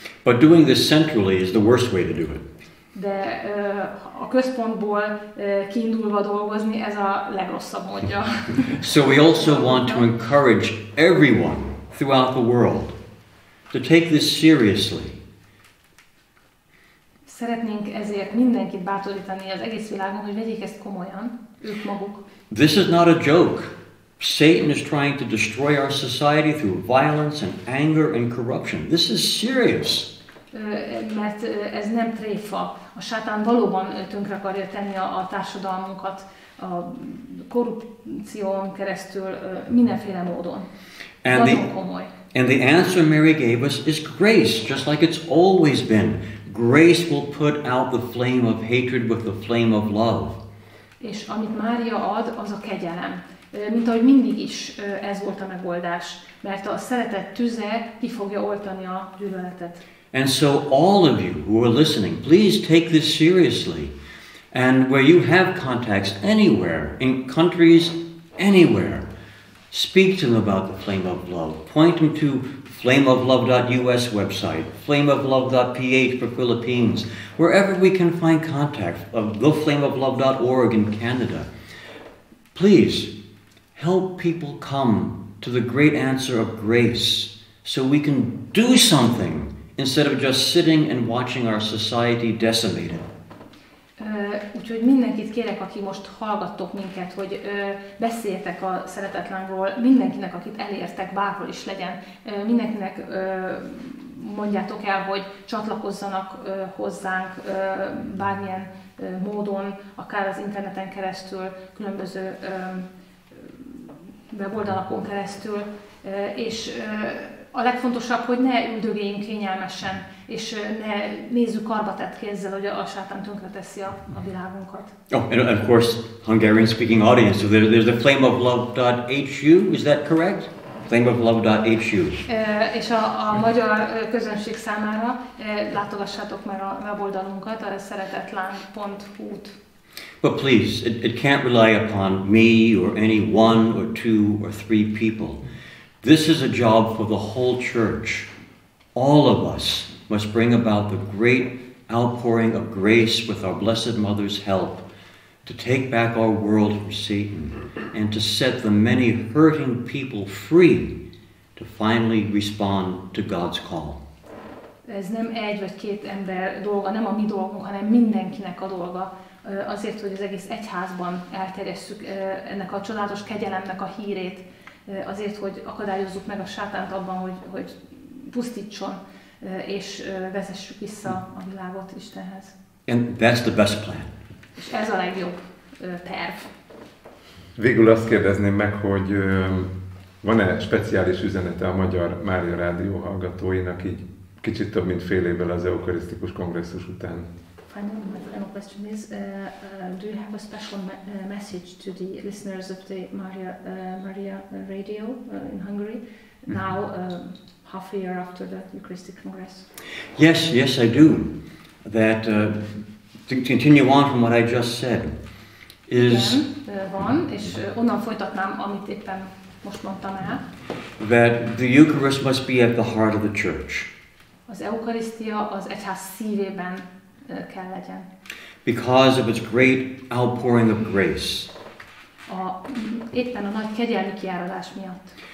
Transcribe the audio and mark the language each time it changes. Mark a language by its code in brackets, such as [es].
[en] But doing this centrally is the worst way to do it. [hu] De a központból kiindulva dolgozni, ez a legrosszabb módja. [en] So we also want to encourage everyone throughout the world to take this seriously. [hu] Szeretnénk ezért mindenkit bátorítani az egész világon, hogy vegyék ezt komolyan, ők maguk. [en] This is not a joke. Satan is trying to destroy our society through violence and anger and corruption. This is serious. [hu] Mert ez nem tréfa. A sátán valóban tönkre akarja tenni a társadalmunkat a korrupción keresztül, mindenféle módon. Nagyon komoly. [en] And the answer Mary gave us is grace, just like it's always been. Grace will put out the flame of hatred with the flame of love. [hu] És amit Mária ad, az a kegyelem. Mint ahogy mindig is ez volt a megoldás, mert a szeretet tüze ki fogja oltani a gyűlöletet. [en] And so all of you who are listening, please take this seriously. And where you have contacts anywhere, in countries anywhere, speak to them about the flame of love. Point them to flameoflove.us website, flameoflove.ph for Philippines, wherever we can find contact of theflameoflove.org in Canada. Please help people come to the great answer of grace so we can do something instead of just sitting and watching our society decimated. [hu] Úgyhogy mindenkit kérek, aki most hallgattok minket, hogy beszéljetek a Szeretetlángról, mindenkinek, akit elértek, bárhol is legyen, mindenkinek mondjátok el, hogy csatlakozzanak hozzánk bármilyen módon, akár az interneten keresztül, különböző weboldalakon keresztül, és a legfontosabb, hogy ne üldögéljünk kényelmesen, és ne nézzük karbatett kézzel, hogy a sátán tönkreteszi a világunkat. [en] Oh, and of course, Hungarian-speaking audience, so there's the flameoflove.hu, is that correct? Flameoflove.hu. [hu] És a magyar közönség számára látogassátok meg a weboldalunkat, a szeretetláng.hu-t. [en] But please, it can't rely upon me or any one or two or three people. This is a job for the whole church. All of us must bring about the great outpouring of grace with our Blessed Mother's help to take back our world from Satan and to set the many hurting people free to finally respond to God's call. [hu] Ez nem egy vagy két ember dolga, nem a mi dolgunk, hanem mindenkinek a dolga. Azért, hogy az egész egyházban elterjesszük ennek a csodálatos kegyelemnek a hírét, azért, hogy akadályozzuk meg a sátánt abban, hogy pusztítson, és vezessük vissza a világot Istenhez. [en] And that's the best plan. [hu] És ez a legjobb terv. Végül azt kérdezném meg, hogy van-e speciális üzenete a magyar Mária Rádió hallgatóinak így kicsit több mint fél évvel az eukarisztikus kongresszus után? [en] Finally, my final question is, do you have a special message to the listeners of the Maria Radio in Hungary now, half a year after the Eucharistic Congress? Yes, I do. That, to continue on from what I just said, is [hu] igen, van, és onnan folytatnám, amit éppen most mondtam el. [en] That the Eucharist must be at the heart of the church. [hu] Az eukarisztia az egyház szívében kell legyen. [en] Because of its great outpouring of grace. [hu] Éppen a nagy kegyelmi kiáradás miatt.